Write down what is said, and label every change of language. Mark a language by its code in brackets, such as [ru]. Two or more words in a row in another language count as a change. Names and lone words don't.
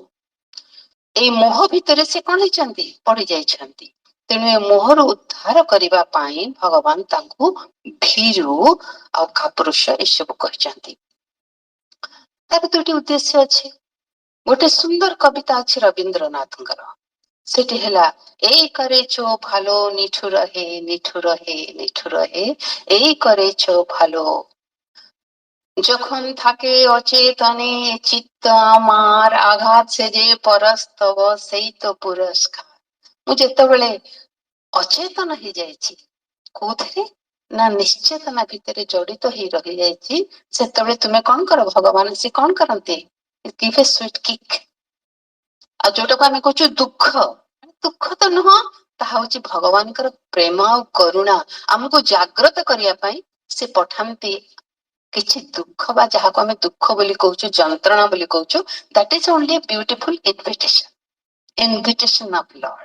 [or] ଏଇ ମୋହ ଭିତରେ ସେ କଣ ହେଇଛନ୍ତି? ପଡି ଯାଇଛନ୍ତି। ତେଣୁ ଏ ମୋହରୁ ଉଦ୍ଧାର କରିବା ପାଇଁ ଭଗବାନ ତାଙ୍କୁ ଭୀରୁ ଆଉ କାପୁରୁଷ ଏସବୁ କହିଛନ୍ତି। ତାର ଦୁଇଟି ଉଦ୍ଦେଶ୍ୟ ଅଛି। ଗୋଟେ ସୁନ୍ଦର କବିତା ଅଛି ରବୀନ୍ଦ୍ରନାଥଙ୍କର, [bn] সেটি হেলা এই করেছো ভালো নিঠুর হে নিঠুর হে নিঠুর হে, এই করেছো ভালো যখন থাকে অচেতনে চিত্ত আমার আঘাত সে যে পরস্তব সেই তো পুরস্কার। [or] ମୁଁ ଯେତେବେଳେ ଅଚେତନ ହେଇଯାଇଛି କୋଉଥିରେ ନା ନିଶ୍ଚେତନା ଭିତରେ ଜଡିତ ହେଇ ରହିଯାଇଛି, ସେତେବେଳେ ତୁମେ କଣ କର? ଭଗବାନ ସେ କଣ କରନ୍ତି? [en] give a sweet kick। [or] ଆଉ ଯୋଉଟାକୁ ଆମେ କହୁଛୁ ଦୁଃଖ, ଦୁଃଖ ତ ନୁହଁ, ତାହା ହଉଛି ଭଗବାନଙ୍କର ପ୍ରେମ ଆଉ କରୁଣା। ଆମକୁ ଜାଗ୍ରତ କରିବା ପାଇଁ ସେ ପଠାନ୍ତି କିଛି ଦୁଃଖ, ବା ଯାହାକୁ ଆମେ ଦୁଃଖ ବୋଲି କହୁଛୁ, ଯନ୍ତ୍ରଣା ବୋଲି କହୁଛୁ। [en] That is only beautiful invitation, invitation of Lord.